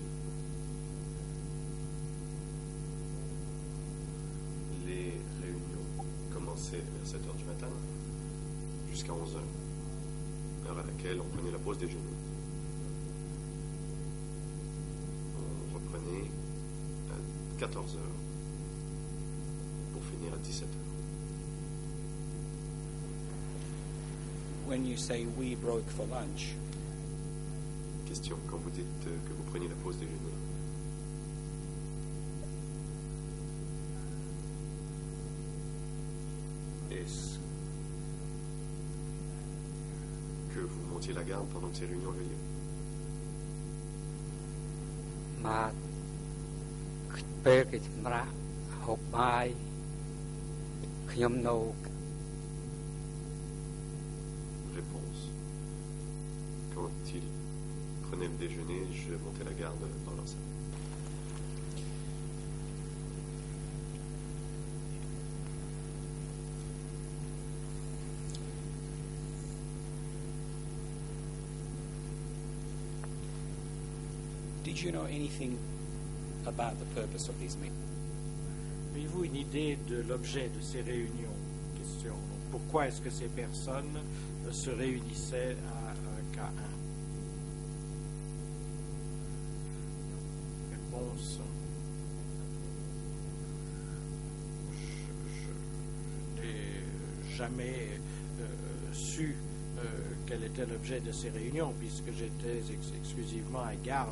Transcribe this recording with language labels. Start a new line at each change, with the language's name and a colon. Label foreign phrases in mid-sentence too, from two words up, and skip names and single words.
French: Les réunions commençaient vers 7h du matin jusqu'à 11h, heure à laquelle on prenait la pause déjeuner. On reprenait à 14h pour finir à 17h.
English: When you say we broke for lunch,
French: Question, quand vous dites que vous preniez la pause déjeuner, est-ce que vous montiez la garde pendant que ces réunions avaient lieu?
Khmer: បាទពេលគេសម្រាប់ហូបបាយខ្ញុំនៅ
French: Réponse. Quand ils prenaient le déjeuner, je montais la garde dans leur salle.
English: did you know anything about the purpose of these meetings?
French: Avez-vous une idée de l'objet de ces réunions? Question. Pourquoi est-ce que ces personnes se réunissaient à un K1? Réponse. Je n'ai jamais su quel était l'objet de ces réunions, puisque j'étais exclusivement à garde.